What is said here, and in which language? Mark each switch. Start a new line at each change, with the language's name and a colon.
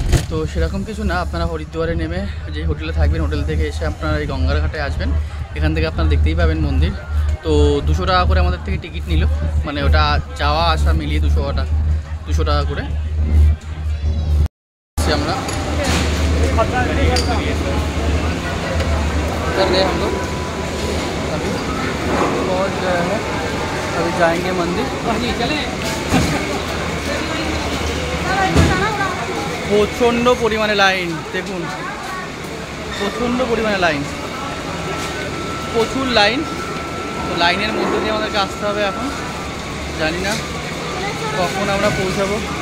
Bangla: তো সেরকম কিছু না, আপনারা হরিদ্বারে নেমে যে হোটেলে থাকবেন, হোটেল থেকে এসে আপনারা এই গঙ্গার ঘাটে আসবেন। এখান থেকে আপনারা দেখতেই পাবেন মন্দির। তো 200 টাকা করে আমাদের থেকে টিকিট নিল, মানে ওটা যাওয়া আসা মিলিয়ে 200 টাকা করে আমরা।
Hindi: हम लोग अभी पहुँच गए हैं, अभी जाएंगे मंदिर। चले
Bangla: প্রচণ্ড পরিমাণে লাইন দেখুন, প্রচণ্ড পরিমাণে লাইন, প্রচুর লাইন। তো লাইনের মধ্যে দিয়ে আমাদেরকে আসতে হবে এখন, জানি না কখন আমরা পৌঁছাবো।